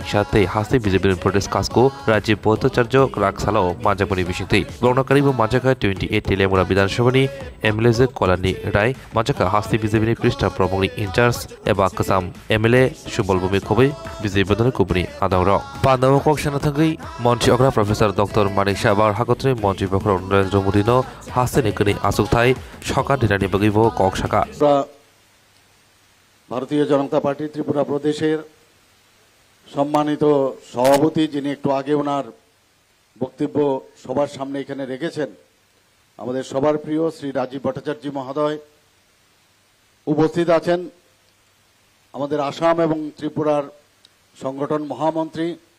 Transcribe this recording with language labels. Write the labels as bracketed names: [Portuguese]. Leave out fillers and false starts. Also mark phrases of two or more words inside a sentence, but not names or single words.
[Kok Borok] साथै हास्ति बीजेपी प्रदेश कासको राज्य भट्टाचार्य रागसालाव माजाकनि बिसिंतै गणनाकारिबो माजाका 28 तेलेमरा विधानसभानि एमएलए कलानि राय माजाका हास्ति बीजेपी प्रिस्ता प्रमुखनि इनचार्ज एबा कसाम एमएलए सुबल भूमि खबै बीजेपी बदन कुबनि आदावर पांडाव कक्सना थंगै मन्त्री अग्रा प्रोफेसर डक्टर मानिक साबार हागतनि मन्त्री बखर नरेंद्र मोदीनो हास्तिनि कनि आसुक थाई सका दिनानि बगिबो কক শাখা [Bangla] ভারতীয় জনতা পার্টি ত্রিপুরা প্রদেশের সম্মানিত সভাপতি যিনি একটু আগে ওনার বক্তব্য সবার সামনে এখানে রেখেছেন আমাদের সবার প্রিয় শ্রী রাজীব ভট্টাচার্য মহোদয় উপস্থিত আছেন আমাদের আসাম এবং ত্রিপুরার সংগঠন মহামন্ত্রী